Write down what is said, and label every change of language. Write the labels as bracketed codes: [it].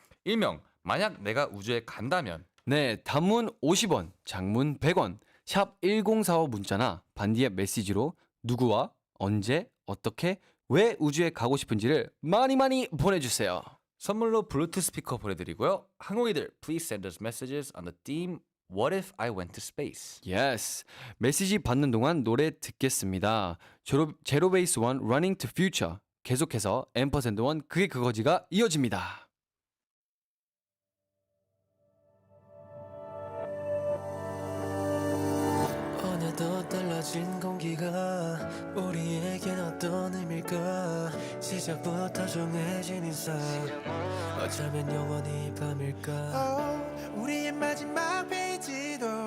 [ko] 일명 만약 내가 우주에 간다면. 네, 단문 50원, 장문 100원, 샵 1045 문자나 반디의 메시지로 누구와 언제, 어떻게, 왜 우주에 가고 싶은지를 많이 보내주세요. 선물로 블루투스 스피커 보내드리고요. [en] 항공이들, please send us messages on the theme What if I went to space? Yes. [ko] 메시지 받는 동안 노래 듣겠습니다. 제로베이스 원 Running to Future. 계속해서 앰퍼샌드1 그게 그거지가 이어집니다. 오늘도 떨려진 차가워진 공기가 우리에겐 어떤 의미일까 시작부터 정해진 인상 어쩌면 영원히 밤일까 우리의 마지막 페이지도